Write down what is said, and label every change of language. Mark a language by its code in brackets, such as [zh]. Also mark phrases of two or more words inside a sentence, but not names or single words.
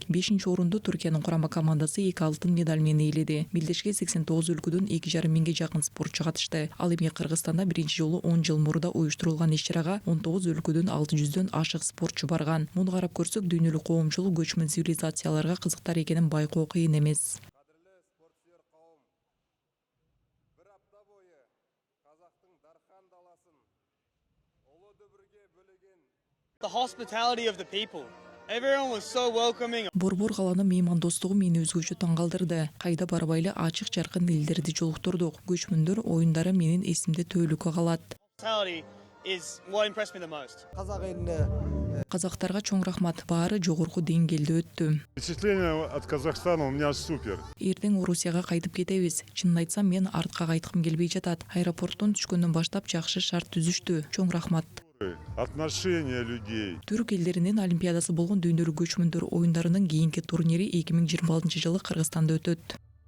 [ky] 5-чи орунду Түркиянын курама командасы 2 алтын медаль менен ээледи. Милдешке 89 өлкөдөн 2,5 миңге жакын спортчу катышты. Ал эми Кыргызстанда биринчи жолу 10 жыл мурда уюштурулган иш-чарага 19 өлкөдөн 600дөн ашык спортчу барган. Муну карап көрсөк, дүйнөлүк коомчулук көчмөн цивилизацияларга кызыктар экенин байкоо кыйын эмес. [kk] Кадірлі спортсүйер қауым, бір апта бойы Қазақтың Дархан даласын ұлы дүбірге бөлеген. [en] The hospitality of the people. Everyone was so welcoming. [ky] Борбор калаанын меймандостугу мени өзгөчө таң калтырды. Кайда барбайлы ачык жаркын элдерди жолуктурдук. Көчмөндөр оюндары менин эсимде төөлүккө калат. [en] Hospitality is what impressed me the most. [kk] Қазақ еліне [ky] Казактарга чоң рахмат, баары жогорку деңгээлде өттү. [ru] Впечатление от Казахстана у меня супер. [ky] Эртең Орусияга кайтып кетебиз. Чынын айтсам, мен артка кайткым келбей жатат. Аэропорттон түшкөндөн баштап жакшы шарт түзүштү. Чоң рахмат. [ru] Отношения людей. [ky] Түрк элдеринин олимпиадасы болгон дүйнөлүк көчмөндөр оюндарынын кийинки турнири 2026 жылы Кыргызстанда өтөт.